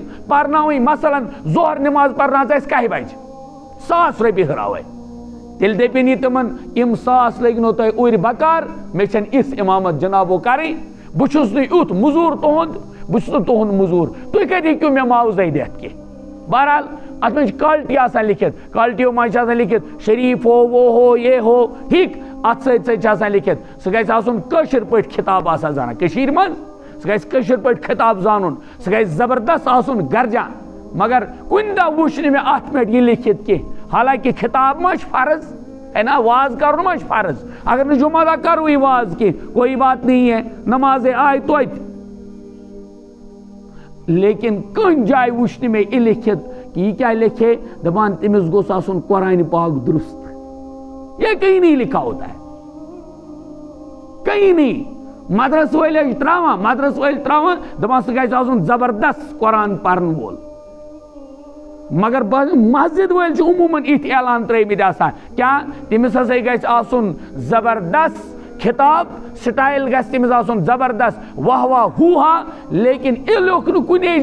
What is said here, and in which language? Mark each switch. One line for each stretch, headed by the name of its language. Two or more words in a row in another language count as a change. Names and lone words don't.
Kashmiri: پرناوٕنۍ مثلاً ظہر نماز پرناو اَسہِ کاہہِ بجہِ 100 رۄپیہِ ہُراوے تیٚلہِ دٔپِنۍ یہِ تِمن یِم 100 لٔگنو تۄہہِ اُرِ بکار مےٚ چھنہٕ یِژھ اِمامت جنابو کرٕنۍ بہٕ چھُس نہٕ یُتھ موٚزوٗر تُہُنٛد بہٕ چھُس نہٕ تُہُنٛد موٚزوٗر تُہۍ کتہِ ہیٚکِو مےٚ معاوضے دِتھ کینٛہہ بہرحال اتھ منٛز چھِ کالٹی آسان لیکھِتھ کالٹیو منٛز چھِ آسان لیکھِتھ
Urdu: شریٖف ہو وہ ہو یہ ہو
Kashmiri: ٹھیٖک اتھ سۭتۍ سۭتۍ چھِ آسان لیکھِتھ سُہ گژھِ آسُن کٲشِر پٲٹھۍ خطاب آسان زانان کٔشیٖرِ منٛز سُہ گژھِ کٲشِر پٲٹھۍ خطاب زانُن سُہ گژھِ زبردست آسُن گرجا مگر کُنہِ دۄہ وٕچھ نہٕ مےٚ اتھ پٮ۪ٹھ یہِ لیکھِتھ کینٛہہ حالانکہِ خطاب ما چھُ فرض ہے نا واز کرُن ما چھُ فرض اگر نہٕ جمعہ دۄہ کروٕے واز کینٛہہ
Urdu: کوئی بات نہیں ہے
Kashmiri: نمازے آے توتہِ لیکن کُنہِ جایہِ وٕچھ نہٕ مےٚ یہِ لیکھِتھ
Urdu: کہ یہ کیا لکھے
Kashmiri: دپان تٔمِس گوٚژھ آسُن قرآن پاک درست
Urdu: یہ کہیں نہیں لکھا ہوتا ہے کہیں نہیں
Kashmiri: مدرس وٲلۍ تراوان دپان سُہ گژھِ آسُن زبردست قرآن پرن وول مگر مسجد وٲلۍ چھِ عموٗمن یِتھۍ اعلان ترٲومٕتۍ آسان کیٛاہ تٔمِس ہسا گژھِ آسُن زبردست خطاب سٹایل گژھِ تٔمِس آسُن زبردست واہ واہ ہو ہا لیکن یہِ لیوٚکھ نہٕ کُنے